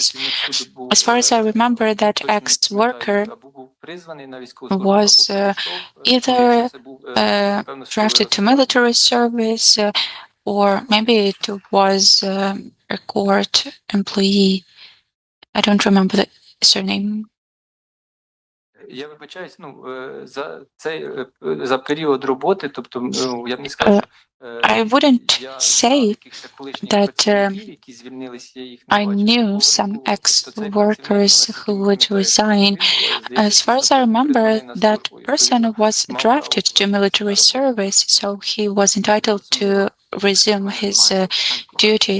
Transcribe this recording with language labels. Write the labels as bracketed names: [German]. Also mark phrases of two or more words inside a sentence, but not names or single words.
[English] As far as I remember, that ex-worker was either drafted to military service, or maybe it was a court employee. I don't remember the surname. [Ukrainian] Я вибачаюсь, за період роботи, тобто, я б не сказав, [English] I wouldn't say that I knew some ex-workers who would resign. As far as I remember, that person was drafted to military service, so he was entitled to resume his duties.